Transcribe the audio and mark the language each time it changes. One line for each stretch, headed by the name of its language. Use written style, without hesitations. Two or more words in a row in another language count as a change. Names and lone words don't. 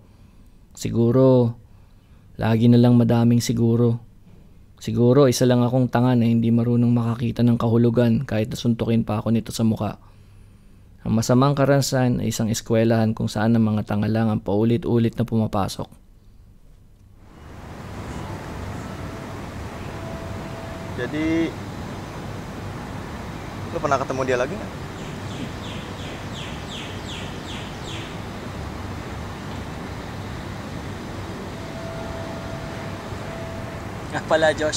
Filipino: Siguro, lagi na lang madaming siguro. Siguro, isa lang akong tanga na hindi marunong makakita ng kahulugan kahit nasuntukin pa ako nito sa muka. Ang masamang karanasan ay isang eskwelahan kung saan ang mga tanga lang ang paulit-ulit na pumapasok.
Indonesian: Jadi, lo pernah ketemu dia lagi nggak?
Filipino: Ah pala, Josh.